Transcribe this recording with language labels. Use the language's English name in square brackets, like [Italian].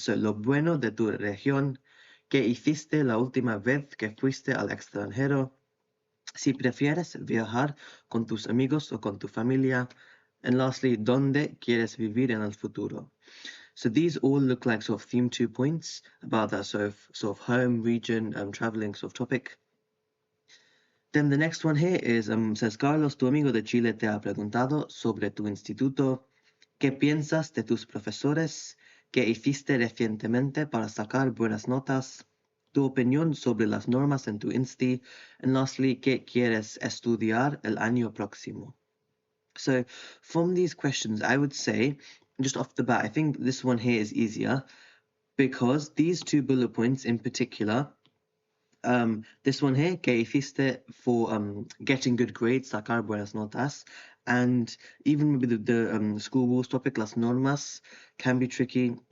[English] So, [Spanish] lo bueno de tu región, ¿qué hiciste la última vez que fuiste al extranjero? Si prefieres viajar con tus amigos o con tu familia. [English] And lastly, [Spanish] ¿dónde quieres vivir en el futuro? [English] So these all look like sort of theme 2 points about that sort of home, region, traveling sort of topic. Then the next one here is says [Spanish] Carlos, tu amigo de Chile te ha preguntado sobre tu instituto. ¿Qué piensas de tus profesores? ¿Qué hiciste recientemente para sacar buenas notas? Tu opinión sobre las normas en tu insti. [English] And lastly, [Spanish] ¿qué quieres estudiar el año próximo? [English] So from these questions, I would say, just off the bat, I think this one here is easier because these 2 bullet points in particular, this one here, [Spanish] ¿qué hiciste [English] for getting good grades, [Spanish] sacar buenas notas, [English] and even maybe the school rules topic, [Spanish] las normas, [English] can be tricky.